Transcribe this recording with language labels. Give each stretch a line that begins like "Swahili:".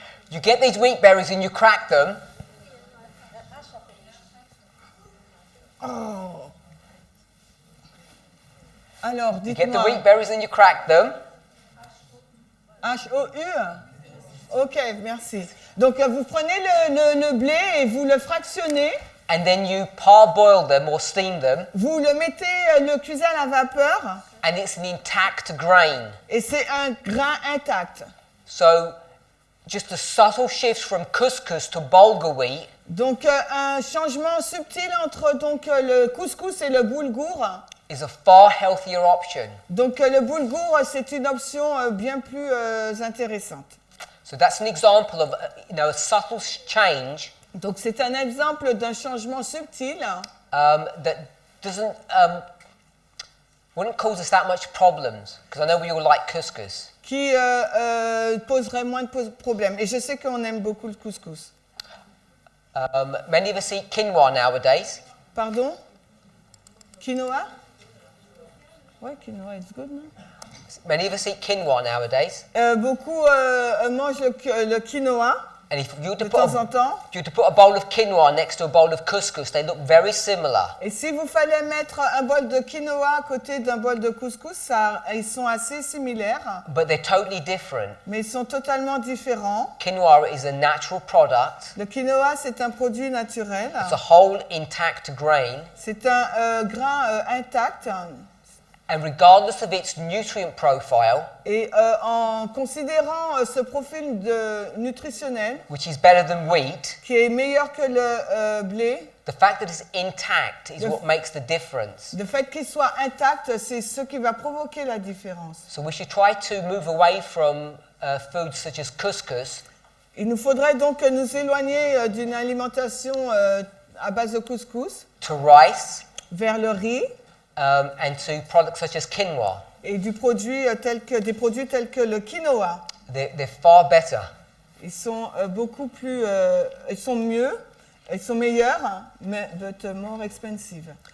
English: You get these wheat berries and you crack them, Oh.
French: Alors,
English: you get the
French: dites-moi.
English: wheat berries and you crack them,
French: H-O-U. Ok, merci. Donc, vous prenez le blé et vous le fractionnez.
English: and then you parboil them or steam them,
French: Vous le mettez, le cuisez à la vapeur.
English: and it's an intact grain.
French: Et c'est un grain intact.
English: So just a subtle shift from couscous to bulgur wheat
French: Donc, un changement subtil entre donc, le couscous et le boulgour.
English: is a far healthier option.
French: Donc, le boulgour, c'est une option bien plus intéressante.
English: So that's an example of a subtle change
French: Donc, c'est un exemple d'un changement subtil
English: that doesn't wouldn't cause us that much problems, because I know we all like couscous.
French: qui poserait moins de problèmes. Et je sais qu'on aime beaucoup le couscous.
English: Many of us eat quinoa nowadays.
French: Pardon? Quinoa? Ouais, quinoa,
English: it's good,
French: non?
English: Many of us eat quinoa nowadays.
French: Beaucoup mangent le quinoa
English: And if you were
French: de
English: to
French: temps en temps.
English: put a bowl of quinoa next to a bowl of couscous, they look very similar.
French: Et si vous fallait mettre un bol de quinoa à côté d'un bol de couscous, ils sont assez similaires,
English: But they're totally different.
French: mais ils sont totalement différents.
English: Quinoa is a natural product.
French: Le quinoa, c'est un produit naturel.
English: It's a whole intact grain.
French: C'est un grain intact.
English: And regardless of its nutrient profile,
French: Et en considérant ce profil nutritionnel,
English: which is better than wheat,
French: qui est meilleur que le blé,
English: the fact that it's intact is what makes the difference.
French: le fait qu'il soit intact, c'est ce qui va provoquer la différence.
English: So we should try to move away from foods such as couscous
French: Il nous faudrait donc nous éloigner d'une alimentation à base de couscous
English: to rice
French: vers le riz
English: and to products such as quinoa.
French: et des produits tels que le quinoa.
English: They're far better.
French: Ils sont beaucoup plus, ils sont mieux, ils sont meilleurs, mais
English: but more expensive.